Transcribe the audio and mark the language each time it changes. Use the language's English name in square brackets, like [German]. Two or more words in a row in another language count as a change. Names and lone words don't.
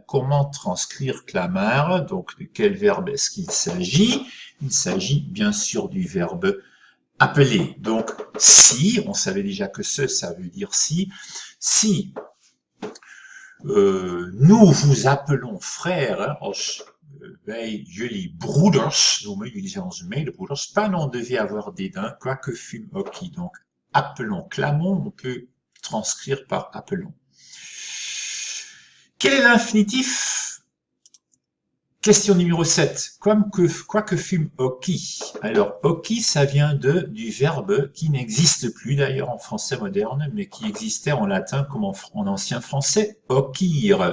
[French] Comment transcrire clamare? Donc de quel verbe est-ce qu'il s'agit? Il s'agit bien sûr du verbe appeler. Donc si, on savait déjà que ça veut dire si. Si nous vous appelons frères, [Dutch] als wij jullie broeders noemen, jullie zijn onze medebroeders, [French] pas n'en devait avoir dédain, quoique fûmes occhi. Donc, appelons, clamons, on peut transcrire par appelons. Quel est l'infinitif? Question numéro 7. Quoique fûmes occhi. Alors, occhi, ça vient du verbe qui n'existe plus d'ailleurs en français moderne, mais qui existait en latin comme en ancien français, occhire.